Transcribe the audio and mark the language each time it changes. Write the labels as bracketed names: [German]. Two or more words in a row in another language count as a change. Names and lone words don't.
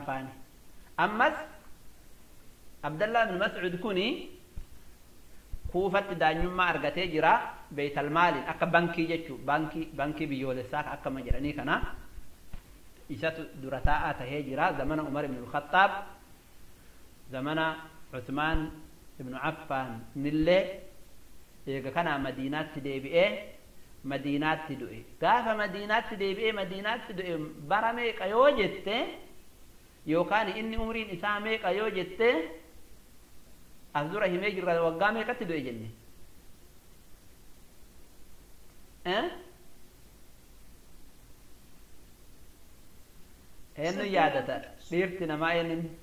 [Oromo] faani ammas Abdallah bin Mas'ud kuni kuufatti daanyummaa argatee jira beeytal maaliin akka bankii jechuu bankii biyyoolessaa akkama jedhanii kana isatu dura taa'aa tahee jira zamana Umar ibn al-Khattab zamana Uthman ibn Affan nillee eega kana Madiinaatti deebi'ee Madiinaatti du'e gaafa Madiinaatti deebi'ee Madiinaatti du'e bara meeqa yoo jette yookaan inni umriin isaa meeqa yoo jette as dura himee jirra waggaa meeqatti du'e jenne eenyu yaadata dhiirti namaa eenyuun